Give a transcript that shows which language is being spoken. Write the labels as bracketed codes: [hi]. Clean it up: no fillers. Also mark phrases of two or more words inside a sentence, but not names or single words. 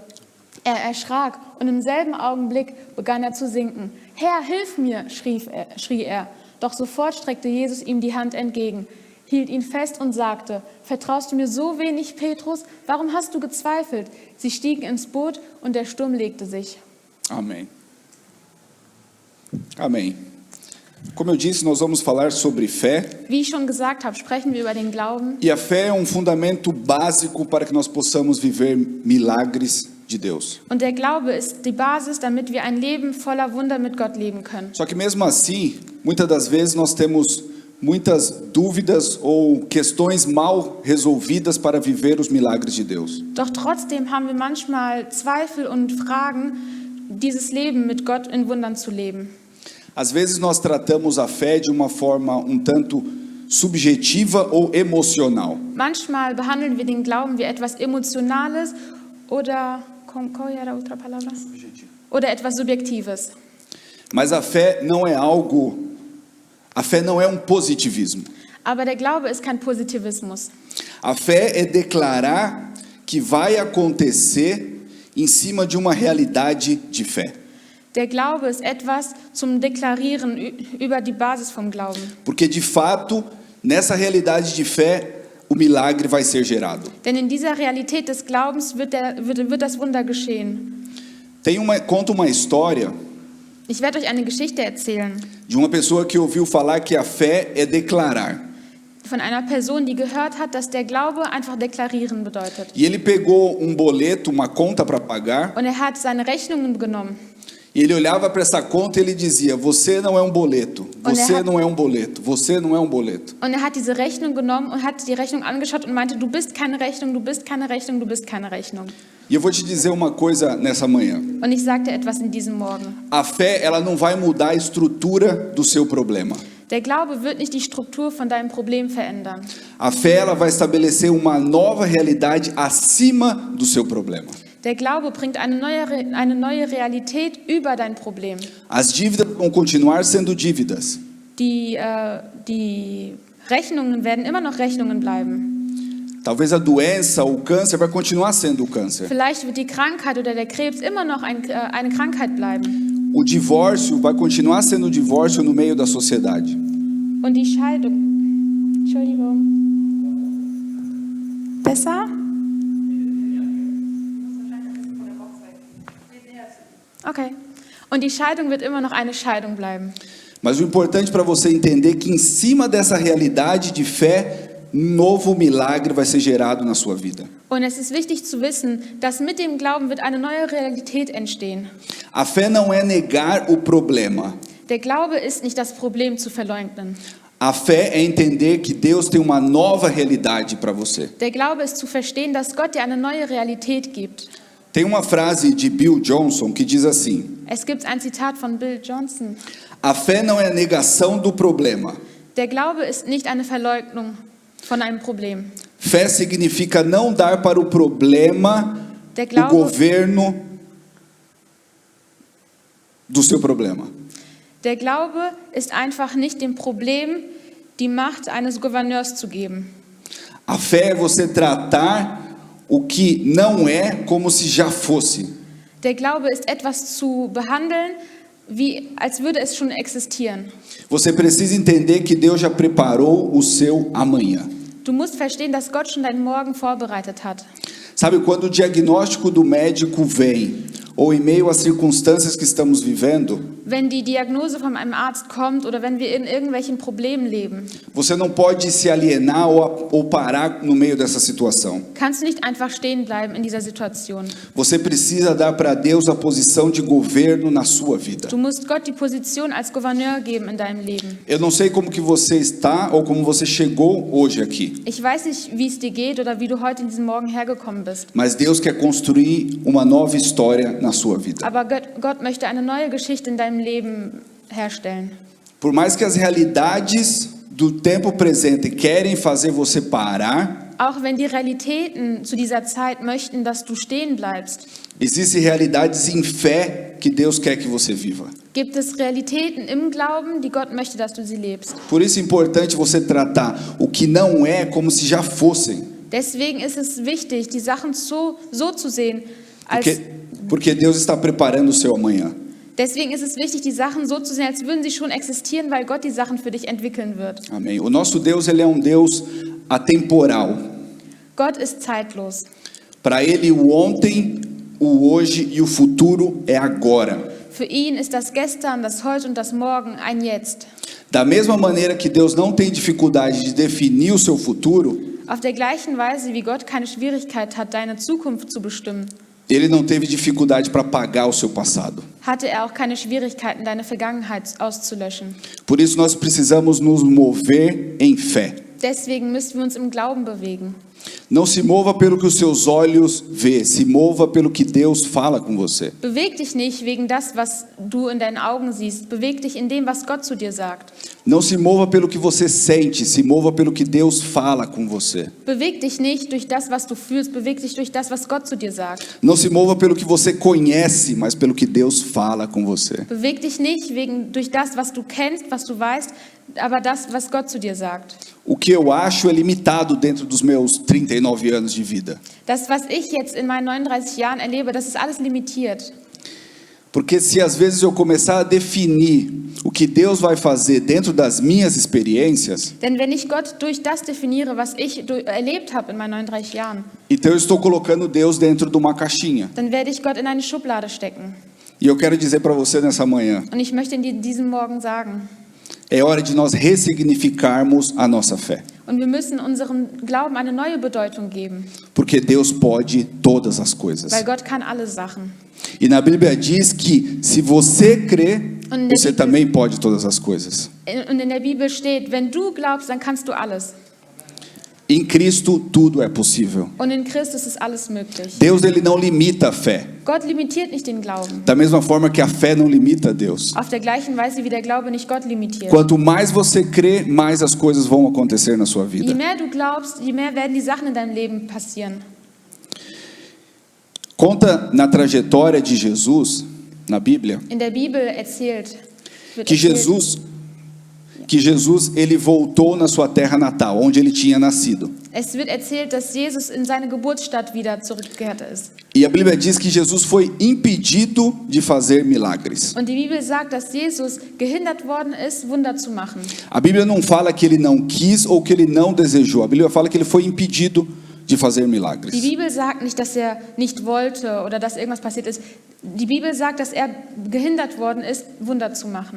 [de] Er erschrak und im selben Augenblick begann er zu sinken. Herr, hilf mir, schrie er. Doch sofort streckte Jesus ihm die Hand entgegen, hielt ihn fest und sagte, vertraust du mir so wenig, Petrus? Warum hast du gezweifelt? Sie stiegen ins Boot und der Sturm legte sich. [pt] Amém. Amém. Como eu disse, nós vamos falar sobre fé. [de] Wie ich schon gesagt habe, sprechen wir über den Glauben. [pt] E a fé é um fundamento básico para que nós possamos viver milagres de Deus. [de] Und der Glaube ist die Basis, damit wir ein Leben voller Wunder mit Gott leben können. [pt] Só que mesmo assim, muitas das vezes nós temos muitas dúvidas ou questões mal resolvidas para viver os milagres de Deus. [de] Doch trotzdem haben wir manchmal Zweifel und Fragen, dieses Leben mit Gott in Wundern zu leben. [pt] Às vezes nós tratamos a fé de uma forma um tanto subjetiva ou emocional. [de] Manchmal behandeln wir den Glauben wie etwas Emotionales oder etwas Subjektives. [pt] Mas a fé não é um positivismo. [de] Aber der Glaube ist kein Positivismus. [pt] A fé é declarar que vai acontecer em cima de uma realidade de fé. [de] Der Glaube ist etwas zum Deklarieren über die Basis vom Glauben. [pt] Porque de fato, nessa realidade de fé, o milagre vai ser gerado. [de] Denn in dieser Realität des Glaubens wird das Wunder geschehen. [pt] Conta uma história [de] Ich werde euch eine Geschichte erzählen [pt] de uma pessoa que ouviu falar que a fé é declarar. [de] von einer Person, die gehört hat, dass der Glaube einfach deklarieren bedeutet. [pt] E ele pegou boleto, uma conta para pagar. [de] Und er hat seine Rechnungen genommen. [pt] E ele olhava para essa conta e ele dizia, você não é um boleto, você não é um boleto, você não é um boleto. [de] Und er hat diese Rechnung genommen und hat die Rechnung angeschaut und meinte, du bist keine Rechnung, du bist keine Rechnung, du bist keine Rechnung. [pt] E eu vou te dizer uma coisa nessa manhã. [de] Und ich sagte etwas in diesem Morgen. [pt] A fé, ela não vai mudar a estrutura do seu problema. [de] Der Glaube wird nicht die Struktur von deinem Problem verändern. [pt] A fé ela vai estabelecer uma nova realidade acima do seu problema. [de] Der Glaube bringt eine neue Realität über dein Problem. [pt] As dívidas vão continuar sendo dívidas. [de] Die Rechnungen werden immer noch Rechnungen bleiben. [pt] Talvez a doença ou o câncer vai continuar sendo o câncer. [de] Vielleicht wird die Krankheit oder der Krebs immer noch eine Krankheit bleiben. [pt] O divórcio vai continuar sendo divórcio no meio da sociedade. [de] Und die Scheidung. Entschuldigung. Besser? Okay. Und die Scheidung wird immer noch eine Scheidung bleiben. [pt] Mas o importante para você entender que em cima dessa realidade de fé, um novo milagre vai ser gerado na sua vida. [de] Und es ist wichtig zu wissen, dass mit dem Glauben wird eine neue Realität entstehen. [pt] A fé não é negar o problema. [de] Der Glaube ist nicht das Problem zu verleugnen. [pt] A fé é entender que Deus tem uma nova realidade para você. [de] Der Glaube ist zu verstehen, dass Gott dir eine neue Realität gibt. [pt] Tem uma frase de Bill Johnson que diz assim: [de] Es gibt ein Zitat von Bill Johnson. [pt] a fé não é a negação do problema. [de] Der Glaube ist nicht eine Verleugnung von einem Problem. [pt] Fé significa não dar para o problema [de] Der [pt] o [de] Glaube, [pt] governo do seu problema. [de] der Glaube ist einfach nicht dem Problem die Macht eines Gouverneurs zu geben. [pt] A fé é você tratar o que não é como se já fosse. [de] Der Glaube ist etwas zu behandeln, wie als würde es schon existieren. [pt] Você precisa entender que Deus já preparou o seu amanhã. [de] Du musst verstehen, dass Gott schon deinen Morgen vorbereitet hat. [pt] Sabe, quando o diagnóstico do médico vem, ou em meio às circunstâncias que estamos vivendo, [de] Wenn die Diagnose von einem Arzt kommt oder wenn wir in irgendwelchen Problemen leben, [pt] você não pode se alienar ou parar no meio dessa situação. [de] kannst du nicht einfach stehen bleiben in dieser Situation. [pt] Você precisa dar para Deus a posição de governo na sua vida. [de] Du musst Gott die Position als Gouverneur geben in deinem Leben. [pt] Eu não sei como que você está ou como você chegou hoje aqui, [de] Ich weiß nicht, wie es dir geht oder wie du heute in diesem Morgen hergekommen bist. [pt] mas Deus quer construir uma nova história na sua vida. [de] Aber Gott möchte eine neue Geschichte in deinem Leben herstellen. [pt] Por mais que as realidades do tempo presente querem fazer você parar, [de] Auch wenn die Realitäten zu dieser Zeit möchten, dass du stehen bleibst, [pt] existem realidades em fé que Deus quer que você viva. [de] gibt es Realitäten im Glauben, die Gott möchte, dass du sie lebst. [pt] Por isso é importante você tratar o que não é como se já fossem, [de] Deswegen ist es wichtig, die Sachen so zu sehen, [pt] porque Deus está preparando o seu amanhã. [de] deswegen ist es wichtig, die Sachen so zu sehen, als würden sie schon existieren, weil Gott die Sachen für dich entwickeln wird. [pt] Amém. O nosso Deus, ele é um Deus atemporal. [de] Gott ist zeitlos. [pt] Para ele o ontem, o hoje e o futuro é agora. [de] Für ihn ist das Gestern, das Heute und das Morgen ein Jetzt. [pt] Da mesma maneira que Deus não tem dificuldade de definir o seu futuro, [de] Auf der gleichen Weise, wie Gott keine Schwierigkeit hat, deine Zukunft zu bestimmen, [pt] ele não teve dificuldade para apagar o seu passado. [de] hatte er auch keine Schwierigkeiten, deine Vergangenheit auszulöschen. [pt] Por isso nós precisamos nos mover em fé. [de] Deswegen müssen wir uns im Glauben bewegen. [pt] Não se mova pelo que os seus olhos vê, se mova pelo que Deus fala com você. [de] Beweg dich nicht wegen das, was du in deinen Augen siehst. Beweg dich in dem, was Gott zu dir sagt. [pt] Não se mova pelo que você sente, se mova pelo que Deus fala com você. [de] Beweg dich nicht durch das, was du fühlst. Beweg dich durch das, was Gott zu dir sagt. [pt] Não se mova pelo que você conhece, mas pelo que Deus fala com você. [de] Beweg dich nicht durch das, was du kennst, was du weißt, aber das, was Gott zu dir sagt. [pt] O que eu acho é limitado dentro dos meus 39 anos de vida. [de] Das, was ich jetzt in meinen 39 Jahren erlebe, das ist alles limitiert. [pt] Porque se às vezes eu começar a definir o que Deus vai fazer dentro das minhas experiências, [de] Denn wenn ich Gott durch das definiere, was ich erlebt habe in meinen 39 Jahren, [pt] então eu estou colocando Deus dentro de uma caixinha. [de] dann werde ich Gott in eine Schublade stecken. [pt] E eu quero dizer para você nessa manhã, [de] Und ich möchte dir diesen Morgen sagen, [pt] é hora de nós ressignificarmos a nossa fé. [de] und wir müssen unserem Glauben eine neue Bedeutung geben, [pt] Porque Deus pode todas as coisas. [de] weil Gott kann alle Sachen. [pt] E na Bíblia diz que se você crê, [de] Und [pt] você também pode todas as coisas. [de] in der Bibel steht, wenn du glaubst, dann kannst du alles. [pt] Em Cristo tudo é possível. [de] Und in Christus ist alles möglich. [pt] Deus ele não limita a fé. [de] Gott limitiert nicht den Glauben. [pt] Da mesma forma que a fé não limita a Deus. [de] Auf der gleichen Weise wie der Glaube nicht Gott limitiert. [pt] Quanto mais você crê, mais as coisas vão acontecer na sua [de] Je [pt] vida. [de] mehr du glaubst, je mehr werden die Sachen in deinem Leben passieren. [pt] Conta na trajetória de Jesus, na Bíblia, [de] In der Bibel wird [pt] que [de] erzählt, [pt] Jesus ele voltou na sua terra natal, onde ele tinha nascido. [de] es wird erzählt, dass Jesus in seine Geburtsstadt wieder zurückgekehrt ist. [pt] E a Bíblia diz que Jesus foi impedido de fazer milagres. [de] Und die Bibel sagt, dass Jesus gehindert worden ist, Wunder zu machen. [pt] A Bíblia não fala que ele não quis ou que ele não desejou. A Bíblia fala que ele foi impedido de fazer [de] Die [pt] milagres. [de] Bibel sagt nicht, dass er nicht wollte oder dass irgendwas passiert ist. Die Bibel sagt, dass er gehindert worden ist, Wunder zu machen.